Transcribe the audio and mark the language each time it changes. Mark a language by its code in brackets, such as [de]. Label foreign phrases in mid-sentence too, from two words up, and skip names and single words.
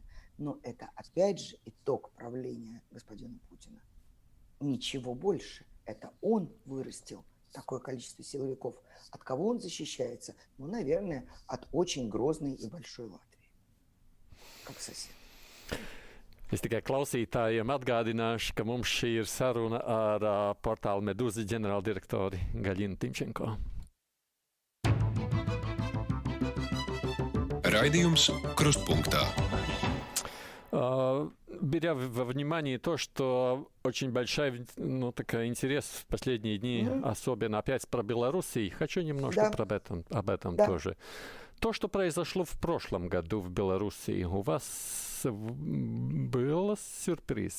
[ru] Но это, опять же, итог правления господина Путина. Ничего больше. Это он вырастил такое количество силовиков. От кого он защищается? Ну, наверное, от очень грозной и большой Латвии. Как сосед. [lv] Es tikai klausītājiem atgādināšu, ka mums šī ir saruna ar portāla Medūza ģenerāldirektori Gaļinu Timčenko. Raidījums Krustpunktā. [ru] Беря во внимание то, что очень большой интерес в последние дни, особенно опять про Белоруссию, хочу немножко об этом тоже. То, что произошло в прошлом году в Белоруссии, у вас был сюрприз?